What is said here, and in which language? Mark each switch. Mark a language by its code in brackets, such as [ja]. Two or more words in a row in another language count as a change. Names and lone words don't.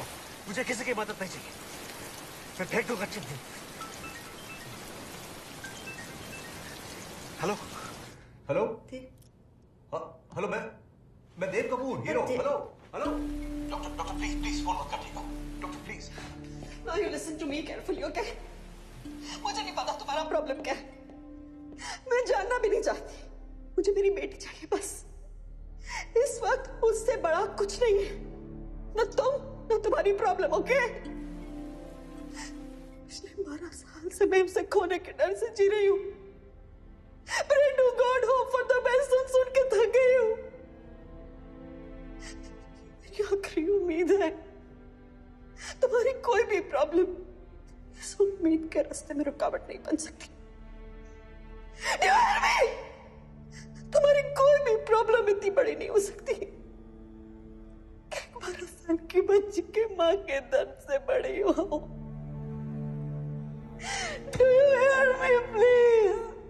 [hi] मुझे किसी की मदद नहीं चाहिए। मैं फेंक दूंगा चिट्ठी। हेलो हेलो हेलो, मैं देव कपूर, हीरो। हेलो हेलो [en] doctor please please [hi] फोन मत काटिएगा [en] doctor please. Now you listen to me carefully, okay? [hi] मुझे नहीं पता तुम्हारा प्रॉब्लम क्या है। मैं जानना भी नहीं चाहती। मुझे मेरी बेटी चाहिए बस। इस वक्त उससे बड़ा कुछ नहीं है। न तुम न तुम्हारी प्रॉब्लम, ओके? पिछले 12 साल से मैं उसे खोने के डर से जी रही हूँ। [en] Pray to God, hope for the best [hi] सुन के थक गई हूँ। मेरी आखिरी उम्मीद है। तुम्हारी कोई भी प्रॉब्लम इस उम्मीद के रास्ते में रुकावट नहीं बन सकती। तुम्हारी कोई भी प्रॉब्लम इतनी बड़ी नहीं हो सकती कि 12 साल की बच्ची के मां के दर्द से बड़ी हो। [en] Do you hear me, please?